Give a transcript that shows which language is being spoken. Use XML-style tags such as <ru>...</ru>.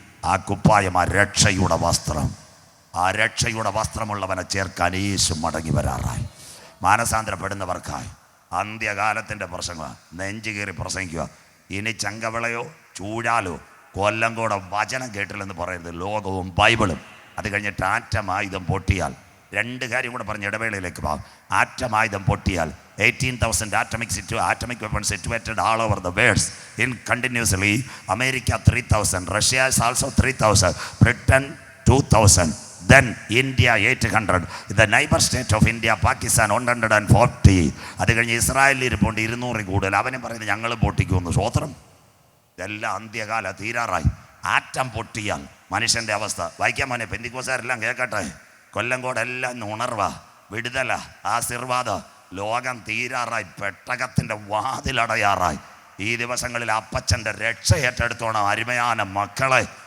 <ml>ആ കുപ്പായം ആ രക്ഷയുടെ വസ്ത്രം. ആ രക്ഷയുടെ വസ്ത്രമുള്ളവനെ ചേർക്കാൻ യേശു മടങ്ങി വരാറായി. മാനസാന്തരപ്പെടുന്നവർക്കായി അന്ത്യകാലത്തിൻ്റെ പ്രസംഗം നെഞ്ചു കയറി പ്രസംഗിക്കുക. ഇനി ചങ്കവിളയോ ചൂഴാലോ കൊല്ലംകോട വചനം കേട്ടില്ലെന്ന് പറയരുത്. ലോകവും ബൈബിളും. അത് കഴിഞ്ഞിട്ട് ആറ്റമായുധം പൊട്ടിയാൽ 2 കാര്യം കൂടെ പറഞ്ഞ് ഇടവേളയിലേക്ക് പോകാം. ആറ്റമായുധം പൊട്ടിയാൽ</ml> <en>18,000 atomic weapon situated all over the world in continuously. America 3,000, Russia is also 3,000, Britain 2,000, then India 800, the neighbor state of India, Pakistan 140.</en> <ml>അത് കഴിഞ്ഞ് ഇസ്രായേലിൽ ഇരിപ്പുണ്ട് 200 കൂടുതൽ. അവനും പറയുന്നത് ഞങ്ങൾ പൊട്ടിക്കുമെന്ന്. സ്വോത്രം. ഇതെല്ലാം അന്ത്യകാല തീരാറായി. ആറ്റം പൊട്ടിയാൽ മനുഷ്യൻ്റെ അവസ്ഥ വായിക്കാൻ മോനെ. പെന്തിക്കോസാരെല്ലാം കേൾക്കട്ടെ. കൊല്ലംകോടെല്ലാം ഉണർവ, വിടുതല, ആശീർവാദ. ലോകം തീരാറായി. പെട്ടകത്തിൻ്റെ വാതിലടയാറായി. ഈ ദിവസങ്ങളിൽ അപ്പച്ചൻ്റെ രക്ഷ ഏറ്റെടുത്തോണം. അരുമയാന മക്കളെ,</ml>